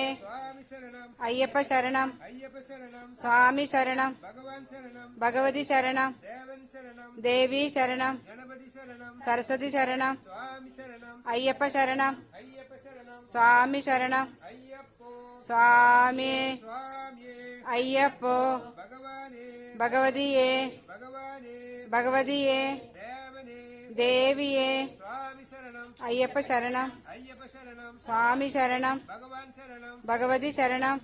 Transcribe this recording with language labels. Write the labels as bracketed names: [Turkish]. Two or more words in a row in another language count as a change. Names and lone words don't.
[Telugu] స్వామి శరణం అయ్యప్ప శరణం అయ్యప్ప శరణం స్వామి శరణం భగవాన్ శరణం భగవతి శరణం దేవన్ శరణం దేవి శరణం గణపతి శరణం సరస్వతి శరణం స్వామి శరణం అయ్యప్ప శరణం అయ్యప్ప శరణం స్వామి శరణం అయ్యప్పో [Tamil] சுவாமியே சுவாமியே ஐயப்போ பகவானே பகவதியே பகவானே பகவதியே தேவனே தேவியே சுவாமி சரணம் ஐயப்ப சரணம் ஐயப்ப சரணம் சுவாமி சரணம் பகவான் சரணம் பகவதி சரணம்